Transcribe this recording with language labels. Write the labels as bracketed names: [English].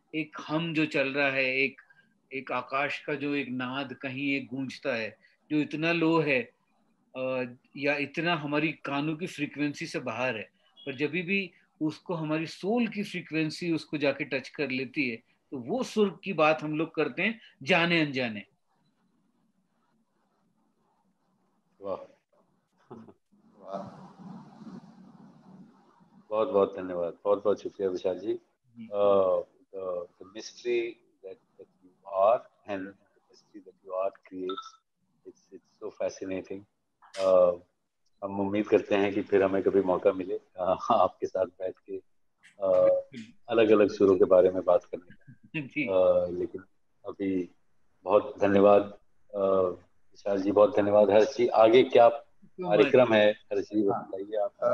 [Hindi] एक हम जो चल रहा है, एक आकाश का जो एक नाद कहीं एक गूंजता है जो इतना लो है, या इतना हमारी कानों की फ्रीक्वेंसी से बाहर है, पर जब भी उसको हमारी सोल की फ्रीक्वेंसी उसको जाके टच कर लेती है, तो वो सुर की बात हम लोग करते हैं जाने अनजाने। वाह, बहुत बहुत धन्यवाद, बहुत बहुत शुक्रिया विशाल जी. [English] The mystery that you are and the mystery that your art creates, it's so fascinating. [Hindi] हम उम्मीद करते हैं कि फिर हमें कभी मौका मिले आपके साथ बैठ के अलग अलग सुरों के बारे में बात करने का. लेकिन अभी बहुत धन्यवाद विशाल जी, बहुत धन्यवाद. हर्ष जी, आगे क्या कार्यक्रम है हर्ष जी बताइए आप.